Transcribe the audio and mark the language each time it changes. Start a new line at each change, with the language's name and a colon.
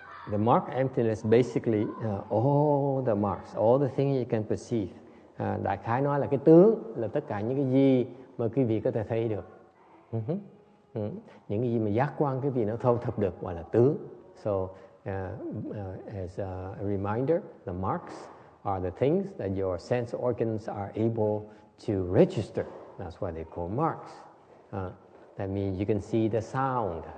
English: The mark of emptiness basically all the marks, all the things you can perceive.
Vietnamese: Đại khái nói là cái tướng là tất cả những cái gì mà quý vị có thể thấy được. Những cái gì mà giác quan quý vị nó thâu thập được gọi là tướng.
English: So as a reminder, the marks are the things that your sense organs are able to register. That's why they call marks. That means you can see the sound.